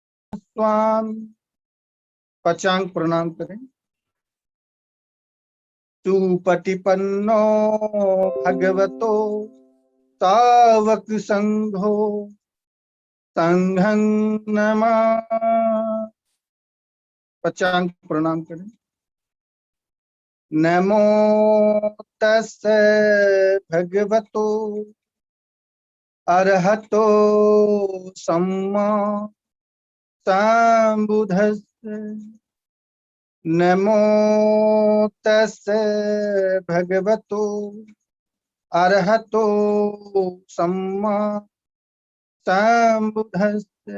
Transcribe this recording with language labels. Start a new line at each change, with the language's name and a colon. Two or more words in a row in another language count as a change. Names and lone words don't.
Hindi: स्वामी पचांग प्रणाम करें।
Pali: सुपटिपन्नो भगवतो तावक संघो संघं नमः।
Hindi: पचांग प्रणाम करें।
Pali: नमो तस्से भगवतो अरहतो सम्मा संबुद्धस्से। नमो तस्से भगवतो अरहतो सम्मा संबुद्धस्से।